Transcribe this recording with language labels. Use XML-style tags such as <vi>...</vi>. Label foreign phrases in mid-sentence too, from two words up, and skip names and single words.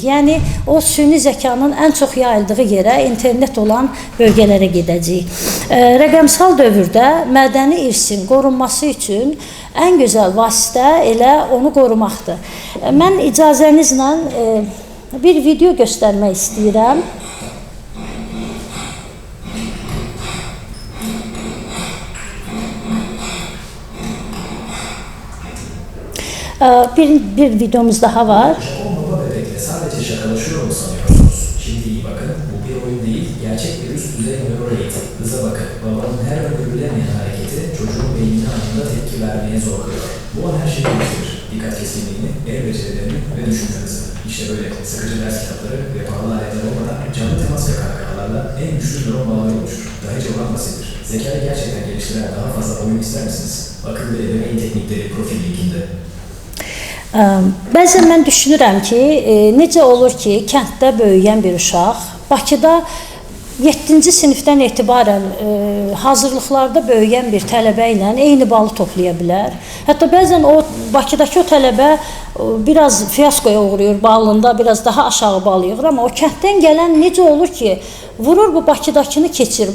<az>Yəni o süni zəkanın ən çox yayıldığı yerə, internet olan bölgələrə gedəcəyik. Rəqəmsal dövrdə mədəni irsin qorunması üçün ən gözəl vasitə elə onu qorumaqdır. Mən icazənizlə bir video göstərmək istəyirəm. Bir videomuz daha var.</az> <tr>Japon baba bebekle sadece şakalaşıyor mu sanıyorsunuz? Şimdi iyi bakın, bu bir oyun değil, gerçek bir üst düzey nöral eğitim. Hıza bakın, babanın her öngörülemeyen hareketi çocuğun beynine anında tepki vermeye zor kılıyor. Bu an her şeyi değiştirir. Dikkat kesinliğini, el becerilerini ve düşünme hızını. İşte böyle sıkıcı ders kitapları ve pahalı aletler olmadan canlı temas ve kahkahalarla en güçlü nöron bağları oluşur. Daha hiç olan basittir. Zekayı gerçekten geliştiren daha fazla oyun ister misiniz? Akıllı ebeveyn teknikleri profil linkinde.</tr> <az>Bəzən mən düşünürəm ki, necə olur ki, kənddə böyüyən bir uşaq Bakıda 7-ci sinifdən etibarən hazırlıqlarda böyüyən bir tələbə ilə eyni balı toplaya bilər. Hətta bəzən o Bakıdakı o tələbə biraz fiyaskoya uğrayır balında, biraz daha aşağı bal yığır, amma o kənddən gələn necə olur ki, vurur bu Bakıdakını keçir.</az>